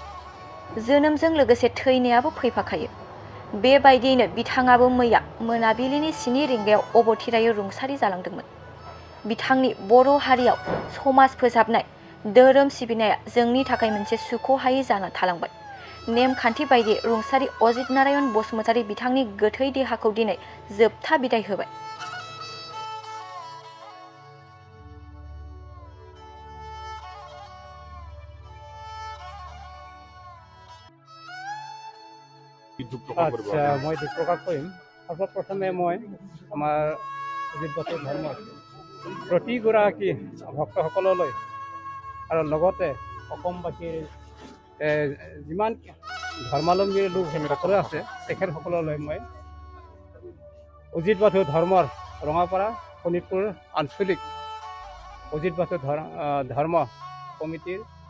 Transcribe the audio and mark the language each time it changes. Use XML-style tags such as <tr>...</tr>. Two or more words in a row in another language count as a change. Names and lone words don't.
<brx>जोनोमजों लोगोसे थैनायाबो फैफाखायो। बेबायदियैनो बिथाङाबो मैया मोनाबिलिनि 7 रिंगायाव अबथिरायै रुंसारि जालांदोंमोन। बिथांनि बर' हारियाव समाज फोसाबनाय धोरोम सिबिनाया जोंनि थाखाय मोनसे सुख'हायै जाना थालांबाय। नेमखान्थि बायदियै रुंसारि अजित नारायण बसुमतारी बिथांनि गोथै देहाखौ दिनै जोबथा बिदाय होबाय।</brx> <as>আচ্ছা, মই দুখ প্ৰকাশ কৰিম। সৰ্বপ্ৰথমে মই আমাৰ অজিত বাথৌ ধৰ্মৰ প্ৰতিগৰাকী ভক্তসকললৈ আৰু লগতে অসমবাসীৰ যিমান ধৰ্মাৱলম্বী লোক সকলো আছে তেখেতসকললৈ মই অজিত বাথৌ ধৰ্মৰ ৰঙাপাৰা শোণিতপুৰ আঞ্চলিক অজিত বাথৌ ধৰ্ম কমিটিৰ</as>